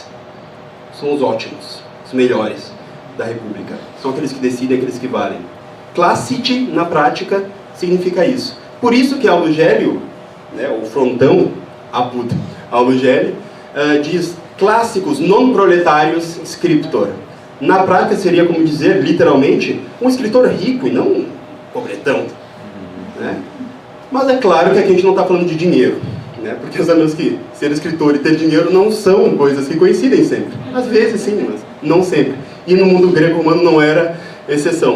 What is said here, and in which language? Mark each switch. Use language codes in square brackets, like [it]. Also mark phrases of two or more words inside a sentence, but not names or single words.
[pt] São os ótimos, os melhores da república. São aqueles que decidem, aqueles que valem. Classiti, na prática, significa isso. Por isso que Aulo Gelio, o Frontão, Apud Aulo Gelio, diz [la] clássicos non proletários scriptor. [pt] Na prática seria como dizer, literalmente, um escritor rico e não um pobretão. Né? Mas é claro que aqui a gente não está falando de dinheiro, né? Porque sabemos que ser escritor e ter dinheiro não são coisas que coincidem sempre. Às vezes sim, mas não sempre. E no mundo grego-romano não era exceção.